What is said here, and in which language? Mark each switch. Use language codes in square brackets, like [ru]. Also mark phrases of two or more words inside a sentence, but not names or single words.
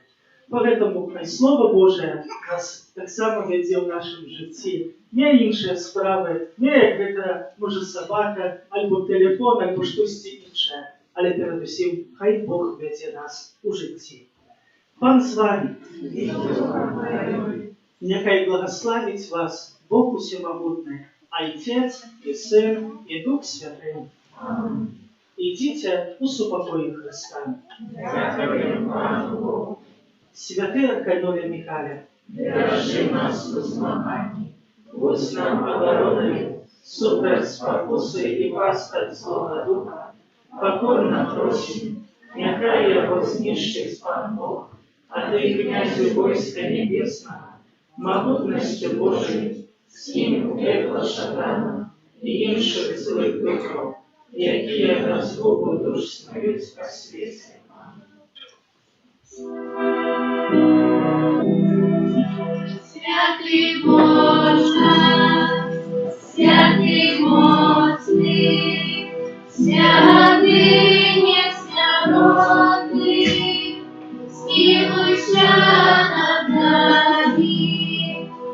[ru] Поэтому Слово Божие [be] нас таксама вядзе ў нашым жыцці. Не іншыя справы, не як гэта, можа, сабака, альбо тэлефон, альбо штосьці іншае, але перадусім хай Бог вядзе нас у жыцці. Пан з вами. Няхай благословить вас Бог Усемогутный, [ru] Отец и Сын и Дух Святый. Идите у супокоя Христа. Святый Аркадий Михаил, Держи нас в змаганні, будь нам обороной, супроть спокусы и пасть от злого духа, покорно просим, няхай его знищить Пан Бог, а ты, князю войска небесного, могутностью Божией, скинь в пекло шатана и інших злых духов, [be] якія на згубу душ снують по світі. [uk] Святий Боже, святий моцний, святий несмиренний, змилуйся над нами.